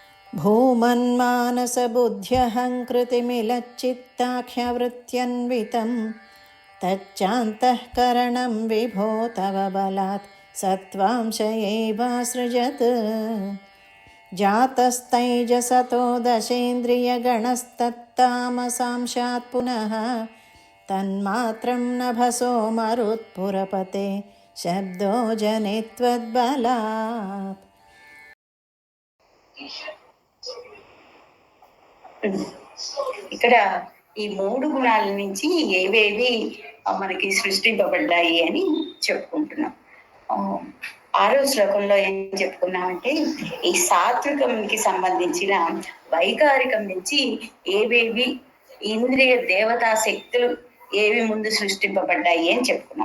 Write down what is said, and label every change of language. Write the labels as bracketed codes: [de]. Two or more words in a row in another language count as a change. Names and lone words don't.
[sa] भूमन्मानसबुद्ध्यहङ्कृतिमिलच्चित्ताख्यवृत्त्यन्वितं तच्चान्तःकरणं विभो तव बलात् सत्त्वांश एवासृजत्। जातस्तैजसतो दशेन्द्रियगणस्तत्तामसांशात् पुनः तन्मात्रं नभसो मरुत्पुरपते शब्दो जने त्वद्बलात्। [te] ఇక్కడ ఈ మూడు గుణాల నుంచి ఏవేవి మనకి సృష్టింపబడ్డాయి అని చెప్పుకుంటున్నాం. 6వ శ్లోకంలో ఏం చెప్పుకున్నామంటే ఈ సాత్వికంకి సంబంధించిన వైకారికం నుంచి ఏవేవి ఇంద్రియ దేవతా శక్తులు ఏవి ముందు సృష్టింపబడ్డాయి అని చెప్పుకున్నాం.